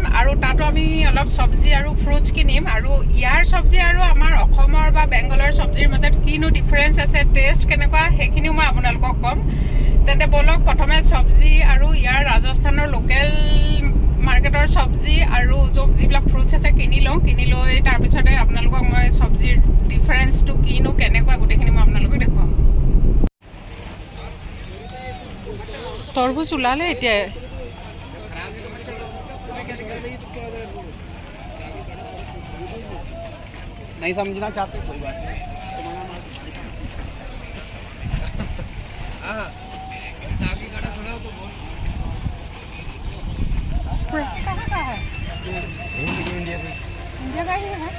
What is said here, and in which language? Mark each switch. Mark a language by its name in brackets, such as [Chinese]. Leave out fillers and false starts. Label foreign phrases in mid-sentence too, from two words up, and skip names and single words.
[Assamese] আৰু তাতো আমি অলপ সবজি আৰু ফ্ৰুটছ কিনিম আৰু ইয়াৰ সবজি আৰু আমাৰ অসমৰ বা বেংগলৰ সবজিৰ মাজত কিনো ডিফাৰেন্স আছে টেষ্ট কেনেকুৱা সেইখিনিও মই আপোনালোকক কম তেন্তে বলক প্ৰথমে সবজি আৰু ইয়াৰ ৰাজস্থানৰ [English] local market [Assamese] সবজি আৰু যিবিলাক ফ্ৰুটছ আছে কিনি লৈ তাৰ পিছতে আপোনালোকক মই সবজিৰ ডিফাৰেন্সটো কিনো কেনেকুৱা গোটেইখিনি মই আপোনালোকক দেখুৱাম তৰবুজ ওলালে এতিয়া [Hindi] नहीं समझना चाहते कोई बात नहीं हां ताकि खड़ा खड़ा हो तो बोल कहाँ का है इंडिया का ही है